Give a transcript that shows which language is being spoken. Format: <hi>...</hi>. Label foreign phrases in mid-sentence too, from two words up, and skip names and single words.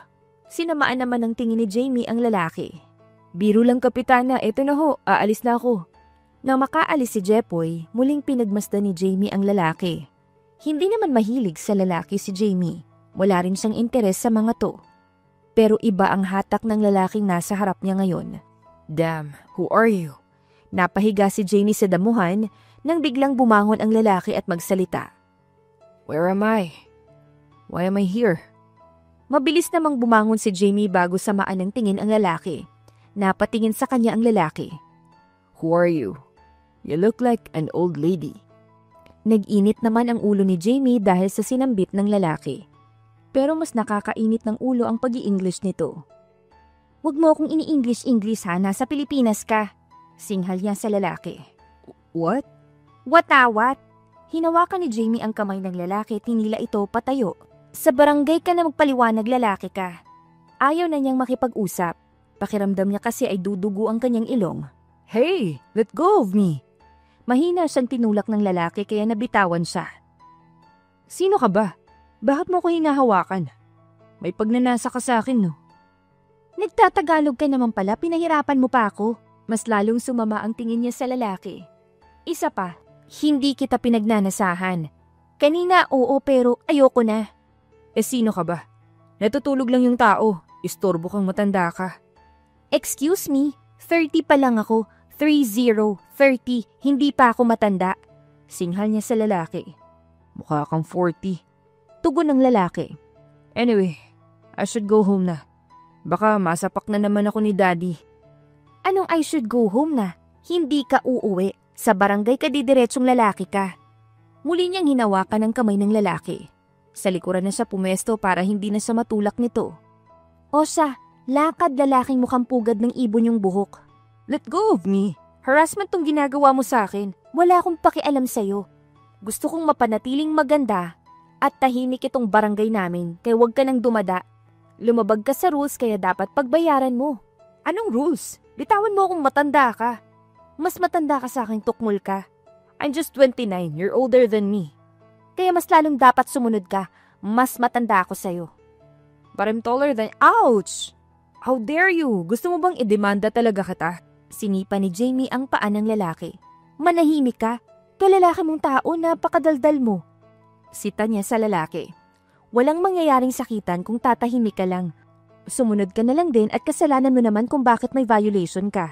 <tl>Sinamaan naman ng tingin ni Jamie ang lalaki. Biro lang kapitana, eto na ho, aalis na ako. Nang makaalis si Jepoy, muling pinagmasdan ni Jamie ang lalaki. Hindi naman mahilig sa lalaki si Jamie. Wala rin siyang interes sa mga to. Pero iba ang hatak ng lalaking nasa harap niya ngayon.</tl> <en>Damn, who are you?</en> <tl>Napahiga si Jamie sa damuhan nang biglang bumangon ang lalaki at magsalita.</tl> <en>Where am I? Why am I here?</en> <tl>Mabilis namang bumangon si Jamie bago samaan ng tingin ang lalaki. Napatingin sa kanya ang lalaki.</tl> <en>Who are you? You look like an old lady.</en> <tl>Nag-init naman ang ulo ni Jamie dahil sa sinambit ng lalaki. Pero mas nakakainit ng ulo ang pag-i-English nito. Huwag mo akong ini-English ha, nasa Pilipinas ka. Singhal niya sa lalaki. What? Watawat? Hinawakan ni Jamie ang kamay ng lalaki at tinila ito patayo. Sa barangay ka na magpaliwanag lalaki ka. Ayaw na niyang makipag-usap. Pakiramdam niya kasi ay dudugo ang kanyang ilong.</tl> <en>Hey, let go of me!</en> <tl>Mahina siyang tinulak ng lalaki kaya nabitawan siya. Sino ka ba? Bakit mo ko hinahawakan? May pagnanasa ka sa akin, no? Nagtatagalog ka naman pala, pinahirapan mo pa ako. Mas lalong sumama ang tingin niya sa lalaki. Isa pa, hindi kita pinagnanasahan. Kanina oo pero ayoko na. Sino ka ba? Natutulog lang yung tao. Istorbo kang matanda ka.</tl> <en>Excuse me,</en> <tl>30 pa lang ako. 30, 30, hindi pa ako matanda. Singhal niya sa lalaki. Mukha kang 40. Tugon ng lalaki.</tl> <en>Anyway, I should go home na.</en> <tl>Baka masapak na naman ako ni Daddy. Anong</tl> <en>I should go home</en> <tl>na? Hindi ka uuwi. Sa barangay ka didiretsong lalaki ka. Muli niyang hinawakan ang kamay ng lalaki. Sa likuran na siya pumesto para hindi na siya matulak nito. O siya, lakad lalaking mukhang pugad ng ibon yung buhok.</tl> <en>Let go of me.</en> <tl>Harassment tong ginagawa mo sa akin. Wala akong pakialam sa'yo. Gusto kong mapanatiling maganda at tahimik itong barangay namin kaya huwag ka nang dumada. Lumabag ka sa rules kaya dapat pagbayaran mo. Anong rules? Bitawan mo akong matanda ka. Mas matanda ka sa akin, tukmol ka.</tl> <en>I'm just 29, you're older than me.</en> <tl>Kaya mas lalong dapat sumunod ka. Mas matanda ako sa'yo.</tl> <en>But I'm taller than... Ouch! How dare you?</en> <tl>Gusto mo bang idemanda talaga kita? Sinipa ni Jamie ang paa ng lalaki. Manahimik ka? Kalalaki mong tao, napakadaldal mo. Sita niya sa lalaki. Walang mangyayaring sakitan kung tatahimik ka lang. Sumunod ka na lang din at kasalanan mo naman kung bakit may violation ka.</tl>